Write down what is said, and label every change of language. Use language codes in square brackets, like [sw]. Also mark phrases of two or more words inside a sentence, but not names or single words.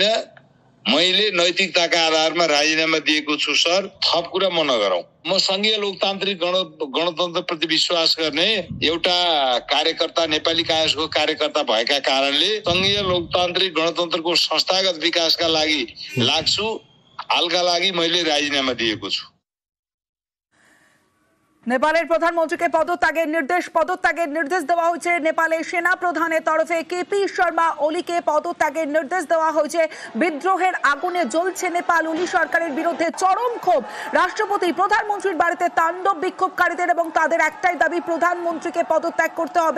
[ne] मैले नैतिकताका आधारमा राजीनामा दिएको छु सर, थप कुरा म नगरौं। म संघीय लोकतान्त्रिक गणतन्त्र प्रति विश्वास गर्ने एउटा कार्यकर्ता, नेपाली कांग्रेसको कार्यकर्ता भएका कारणले संघीय लोकतान्त्रिक गणतन्त्रको संस्थागत विकासका लागि लाग्छु। हालका लागि मैले राजीनामा दिएको छु। [bn] নেপালের প্রধানমন্ত্রীকে পদত্যাগের নির্দেশ দেওয়া হয়েছে। নেপালের সেনা প্রধানের তরফে কেপি শর্মা ওলিকে পদত্যাগের নির্দেশ দেওয়া হয়েছে। বিদ্রোহের আগুনে জ্বলছে নেপাল। ওলি সরকারের বিরুদ্ধে চরম ক্ষোভ। রাষ্ট্রপতি প্রধানমন্ত্রীর বাড়িতে তাণ্ডব বিক্ষোভকারীদের এবং তাদের একটাই দাবি, প্রধানমন্ত্রীকে পদত্যাগ করতে হবে।